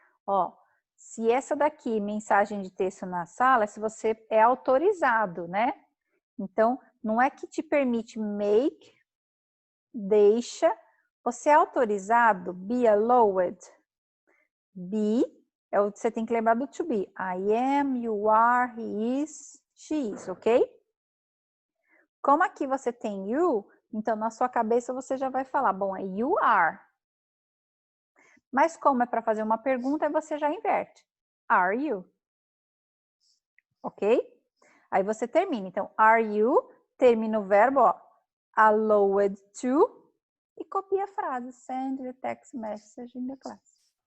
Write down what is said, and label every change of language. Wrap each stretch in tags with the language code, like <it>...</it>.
<pt>Ó, se essa daqui, mensagem de texto na sala, se você é autorizado, né? Então, não é que te permite make, deixa. Você é autorizado, be allowed. Be, você tem que lembrar do to be.</pt> <en>I am, you are, he is, she is, ok?</en> <pt>Como aqui você tem you, então na sua cabeça você já vai falar, bom, é you are. Mas como é para fazer uma pergunta, você já inverte.</pt> <en>Are you?</en> <pt>Ok? Aí você termina. Então, are you, termina o verbo, ó, allowed to, e copia a frase.</pt> <en>Send the text message in the class.</en>